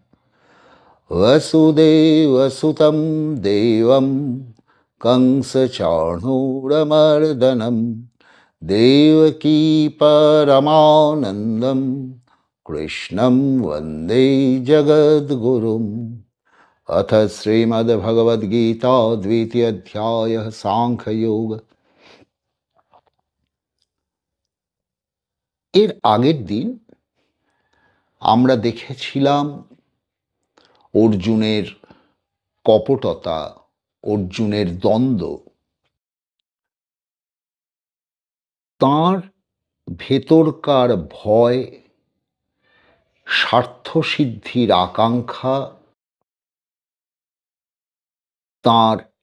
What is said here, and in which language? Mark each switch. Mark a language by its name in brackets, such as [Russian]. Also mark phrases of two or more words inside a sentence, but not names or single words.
[Sanskrit] वसुदेवसुतं देवं कंसचाणूरमर्दनं देवकी परमानन्दं कृष्णं वन्दे जगद्गुरुम्। अथ श्रीमद्भगवद्गीता द्वितीय अध्यायः सांख्ययोग। [Bangla] এর আগের দিন আমরা দেখেছিলাম অর্জুনের কপটতা, অর্জুনের দ্বন্দ্ব, তাঁর ভেতরকার ভয়, স্বার্থসিদ্ধির আকাঙ্ক্ষা, তাঁর